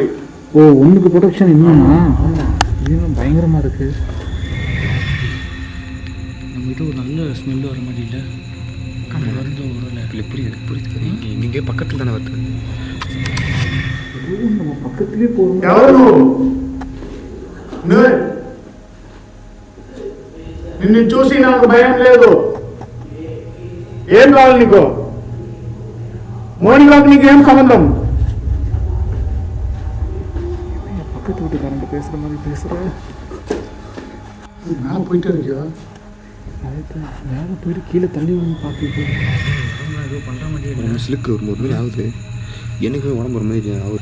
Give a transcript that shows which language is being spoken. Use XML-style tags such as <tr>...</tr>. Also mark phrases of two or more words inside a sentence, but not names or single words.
<ta>ஓ, ஒன்றுக்கு ப்ரொடெக்ஷன் இன்னும்னா? ஆமாம், இது இன்னும் பயங்கரமாக இருக்குது. நம்மகிட்ட ஒரு நல்ல ஸ்மெல் வர மாதிரி இல்லை. நம்ம வந்து ஒரு புரியுது. இங்கே பக்கத்தில் தானே வருது. நம்ம பக்கத்துலேயே போகிறோம்.</ta> <te>ఎవరు నిన్ను చూసి నాకు భయం లేదు. ఏం కావాలి నీకు? మోనికాకు నీకు ఏం సంబంధం?</te> <ta>பக்கத்து வீட்டுக்காரங்க பேசுகிற மாதிரி பேசுகிறேன். மேலே போயிட்டே இருக்கியா? மேலே போயிட்டு கீழே தள்ளி வந்து பார்த்துட்டு ஏதோ பண்ணுற மாதிரி ஒரு மிஸ்லுக்கு ஒரு மாதிரி ஆகுது. எனக்கு உடம்பு ஒரு மாதிரி ஆகுது.</ta>